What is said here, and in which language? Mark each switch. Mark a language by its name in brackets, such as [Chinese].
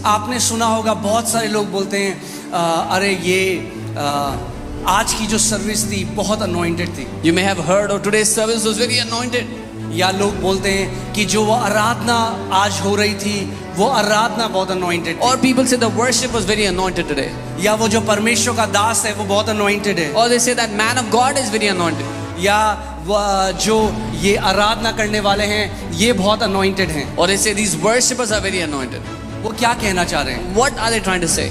[Hindi] आपने सुना होगा बहुत सारे लोग बोलते हैं अरे ये आज की जो सर्विस थी बहुत अनॉइंटेड थी, [English] You may have heard, oh, today's service was very anointed. [Hindi] या लोग बोलते हैं कि जो वो आराधना आज हो रही थी वो आराधना बहुत anointed [English] Or people say the worship was very anointed today. [Hindi] या वो जो परमेश्वर का दास है वो बहुत अनॉइंटेड है, [English] Or they say that man of God is very anointed. [Hindi] या जो ये आराधना करने वाले हैं ये बहुत अनॉइंटेड हैं। [English] Or they say these worshippers are very anointed. [Hindi] वो क्या कहना चाह रहे हैं, [English] What are they trying to say?